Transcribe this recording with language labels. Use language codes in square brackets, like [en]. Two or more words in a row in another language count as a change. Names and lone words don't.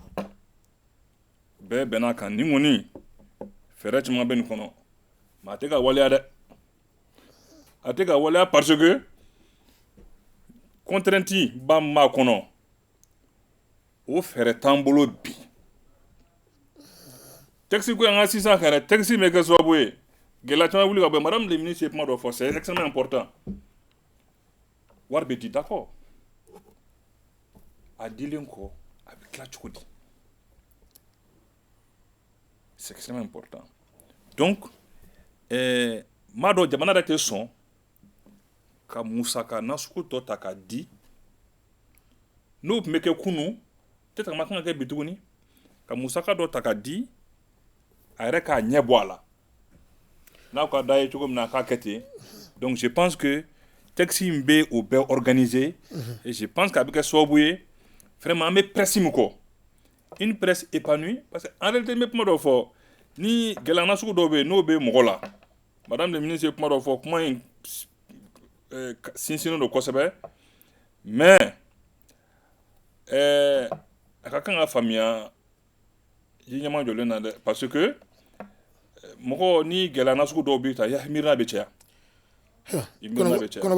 [bm] bɛɛ bɛnna kan ni kɔni fɛɛrɛ caman bɛ nin kɔnɔ mais a tɛ ka waleya dɛ a tɛ ka waleya [fr] parce que contrainte [bm] ba min b'a kɔnɔ o fɛɛrɛ t'an bolo bi texte ko an ka sisan kan dɛ texte bɛ kɛ sababu ye gɛlɛya caman wuli ka bɔ [fr] madame le ministre [bm] ye kuma dɔ fɔ [fr] c'est extrêmement important [bm] wari bɛ di d'accord a dilen kɔ a bɛ tila cogo di [fr] c'est extrêmement important donc [bm] m'a dɔn jamana yɛrɛ tɛ sɔn ka musaka nasugu tɔ ta k'a di n'o tun bɛ kɛ kunun peut-être a ma kan ka kɛ bi tuguni ka musaka dɔ ta k'a di a yɛrɛ k'a ɲɛ bɔ a la n'a ka da ye cogo min na a k'a kɛ ten [fr] donc je pense que texte [bm] in bɛ o bɛɛ [fr] organiser et je pense qu'a [bm] bɛ kɛ sababu ye vraiment an bɛ presse min kɔ [fr] une presse épanouie parce que en réalité [bm] n bɛ kuma dɔ fɔ ni gɛlɛya nasugu dɔw bɛ yen n'o bɛ mɔgɔ la [fr] madame le ministre [bm] ye kuma dɔ fɔ kuma in sinsinnen don kosɛbɛ mais a ka kan ka faamuya ji ɲɛma jɔlen na dɛ [fr] parce que [bm] mɔgɔ ni gɛlɛya nasugu dɔw b'i ta i miirina bɛ caya i miirina bɛ caya